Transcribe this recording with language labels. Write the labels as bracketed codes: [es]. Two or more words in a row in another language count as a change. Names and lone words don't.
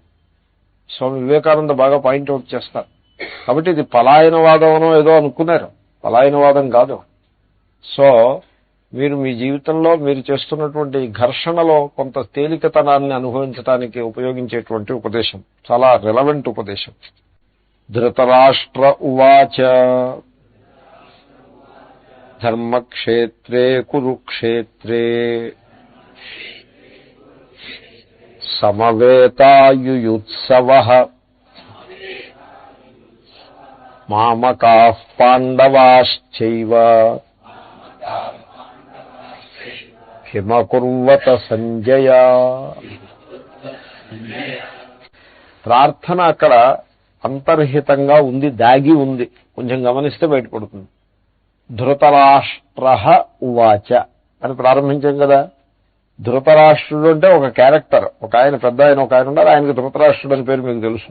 [te] స్వామి వివేకానంద బాగా పాయింట్అవుట్ చేస్తారు. కాబట్టి ఇది పలాయనవాదమనో ఏదో అనుకున్నారు, పలాయనవాదం కాదు. సో మీరు మీ జీవితంలో మీరు చేస్తున్నటువంటి ఘర్షణలో కొంత తేలికతనాన్ని అనుభవించడానికి ఉపయోగించేటువంటి ఉపదేశం, చాలా రెలవెంట్ ఉపదేశం. [sa] ధృతరాష్ట్ర ఉవాచ ధర్మక్షేత్రే కురుక్షేత్రే సమవేతాయుయుత్సవః మామకాః పాండవాశ్చైవ కిమకుర్వత సంజయ. [te] ప్రార్థన అక్కడ అంతర్హితంగా ఉంది, దాగి ఉంది, కొంచెం గమనిస్తే బయటపడుతుంది. [sa] ధృతరాష్ట్ర ఉవాచ [te] అని ప్రారంభించాం కదా. ధృతరాష్ట్రుడు అంటే ఒక క్యారెక్టర్, ఒక ఆయన పెద్ద ఆయన, ఒక ఆయన ఉన్నారు, ఆయనకి ధృతరాష్ట్రుడు అని పేరు మీకు తెలుసు.